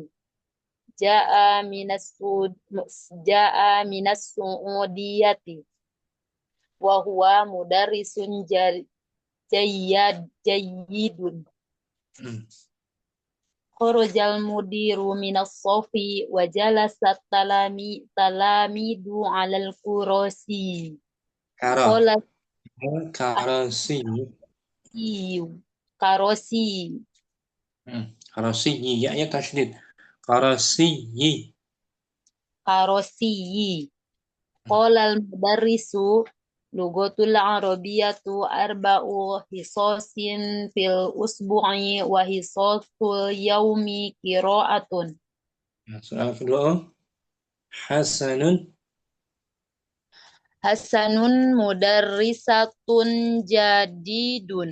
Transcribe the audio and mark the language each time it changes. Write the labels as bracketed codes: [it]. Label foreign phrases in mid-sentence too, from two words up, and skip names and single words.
[ar] جاء من السعودية. وهو مدرس جيد. خرج المدير من الصف وجلست التلاميذ على الكراسي. كراسي. كراسي, ya tasydid. كراسي. قال المدرس اللغة العربية أربع حصص في الأسبوع وحصص اليوم قراءة. [id] Soal kedua, [ar] حسن مدرسة جديد.